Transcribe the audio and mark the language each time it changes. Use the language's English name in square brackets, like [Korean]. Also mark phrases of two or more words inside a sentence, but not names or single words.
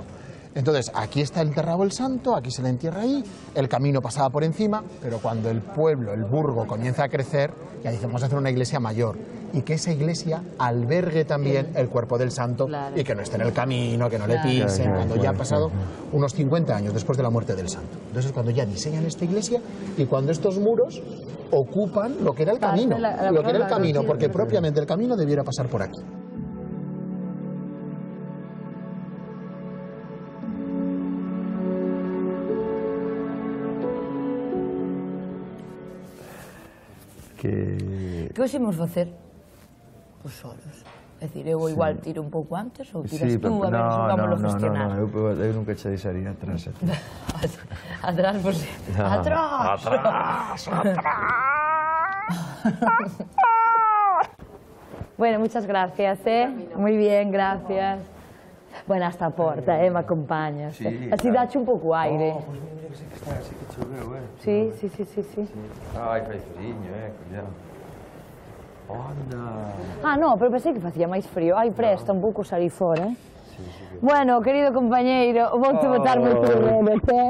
[Spanish] Entonces, aquí está enterrado el santo, aquí se le entierra ahí, el camino pasaba por encima, pero cuando el pueblo, el burgo, comienza a crecer, ya dice, vamos a hacer una iglesia mayor, y que esa iglesia albergue también el cuerpo del santo, y que no esté en el camino, que no le pisen, cuando ya ha pasado unos 50 años después de la muerte del santo. Entonces es cuando ya diseñan esta iglesia, y cuando estos muros ocupan lo que era el camino, porque propiamente el camino debiera pasar por aquí. [Galician] Que hoxe imos facer? Pois solos. É dicir, eu igual tiro un pouco antes ou tiras tú, a ver, vamos a gestionar. Eu nunca che deixaría atrás. Atrás, pois... Atrás! Bueno, [Spanish] muchas gracias, Muy bien, gracias. [Galician] Bueno, hasta a porta, me acompañas. Así dache un pouco aire. Pois mira que sí que está, sí que choveu, Sí. Ai, fai friño, cuidado. Onda. No, pero pensei que facía máis frío. Ai, presta un pouco salir fora, Bueno, querido compañeiro, vouche botar moito menos,